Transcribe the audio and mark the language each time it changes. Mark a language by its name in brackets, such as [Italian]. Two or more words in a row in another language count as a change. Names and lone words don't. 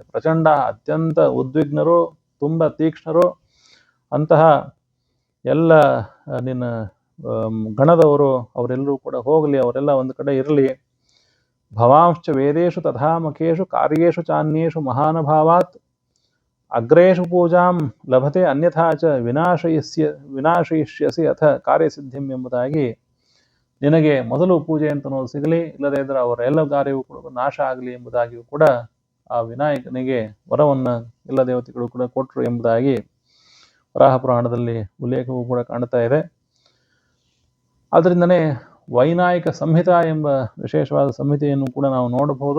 [Kannada] ಪ್ರಚಂಡ, ಅತ್ಯಂತ ಉದ್ವಿಗ್ನರು, ತುಂಬ ತೀಕ್ಷ್ಣರು. ಅಂತಹ ಎಲ್ಲ ನಿನ್ನ ಗಣದವರು ಅವರೆಲ್ಲರೂ ಕೂಡ ಹೋಗಲಿ, ಅವರೆಲ್ಲ ಒಂದು ಕಡೆ ಇರಲಿ. [Sanskrit] ಭವಾಂಶ್ಚ ವೇದೇಶು ತಥಾ ಮಖೇಶು ಕಾರ್ಯೇಶು ಚಾನ್ಯೇಷು ಮಹಾನುಭಾವಾತ್ ಅಗ್ರೇಶು ಪೂಜಾಂ ಲಭತೆ ಅನ್ಯಥಾ ಚ ವಿನಾಶಯಿಷ್ಯಸಿ ಅಥ ಕಾರ್ಯಸಿದ್ಧಿಂ [Kannada] ಎಂಬುದಾಗಿ, ನಿನಗೆ ಮೊದಲು ಪೂಜೆ ಅಂತನೋದು ಸಿಗಲಿ, ಇಲ್ಲದೇ ಇದ್ದರೆ ಅವರ ಎಲ್ಲ ಕಾರ್ಯವೂ ಕೂಡ ನಾಶ ಆಗಲಿ ಎಂಬುದಾಗಿಯೂ ಕೂಡ ಆ ವಿನಾಯಕನಿಗೆ ವರವನ್ನು ಎಲ್ಲ ದೇವತೆಗಳು ಕೂಡ ಕೊಟ್ಟರು ಎಂಬುದಾಗಿ ವರಾಹ ಪುರಾಣದಲ್ಲಿ ಉಲ್ಲೇಖವೂ ಕೂಡ ಕಾಣ್ತಾ ಇದೆ. ಆದ್ದರಿಂದನೇ ವೈನಾಯಿಕ ಸಂಹಿತಾ ಎಂಬ ವಿಶೇಷವಾದ ಸಂಹಿತೆಯನ್ನು ಕೂಡ ನಾವು ನೋಡಬಹುದು.